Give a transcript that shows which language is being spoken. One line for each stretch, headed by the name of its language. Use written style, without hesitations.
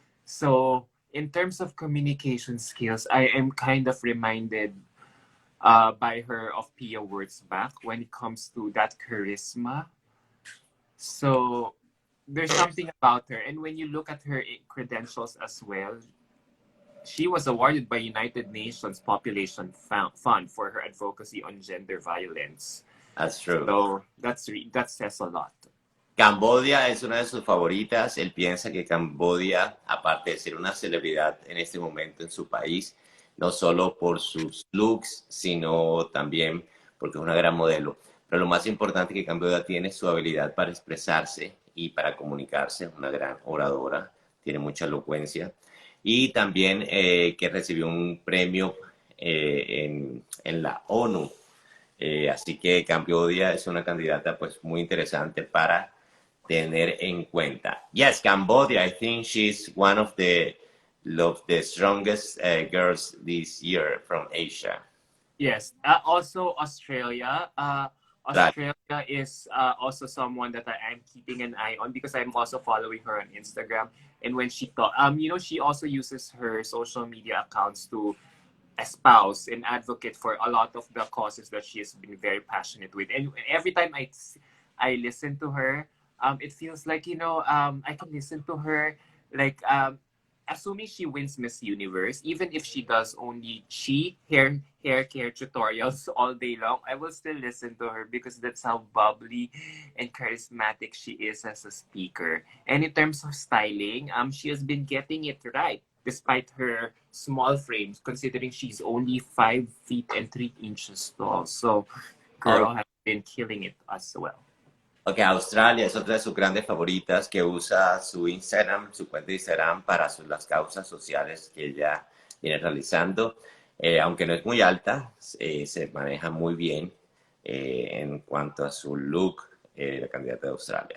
English: So in terms of communication skills, I am kind of reminded by her of Pia Wurtzbach when it comes to that charisma. So there's something about her, and when you look at her credentials as well, she was awarded by United Nations Population Fund for her advocacy on gender violence. That's true. So that says a lot.
Spanish: Cambodia es una de sus favoritas. Él piensa que Cambodia, aparte de ser una celebridad en este momento en su país, no solo por sus looks, sino también porque es una gran modelo. Pero lo más importante que Cambodia tiene es su habilidad para expresarse y para comunicarse. Es una gran oradora, tiene mucha elocuencia. Y también que recibió un premio en la ONU. Así que Cambodia es una candidata pues muy interesante para tener en cuenta.
English: Yes, Cambodia, I think she's one of the strongest girls this year from Asia. Yes, also Australia. Australia is also someone that I am keeping an eye on because I'm also following her on Instagram. And when she she also uses her social media accounts to espouse and advocate for a lot of the causes that she has been very passionate with. And every time I listen to her, it feels like, you know, I can listen to her like, assuming she wins Miss Universe, even if she does only hair care tutorials all day long, I will still listen to her because that's how bubbly and charismatic she is as a speaker. And in terms of styling, she has been getting it right despite her small frames, considering she's only 5 feet and 3 inches tall. So, girl has been killing it as well.
Spanish: Ok, Australia es otra de sus grandes favoritas que usa su Instagram, su cuenta de Instagram para las causas sociales que ella viene realizando. Aunque no es muy alta, se maneja muy bien en cuanto a su look, la candidata de Australia.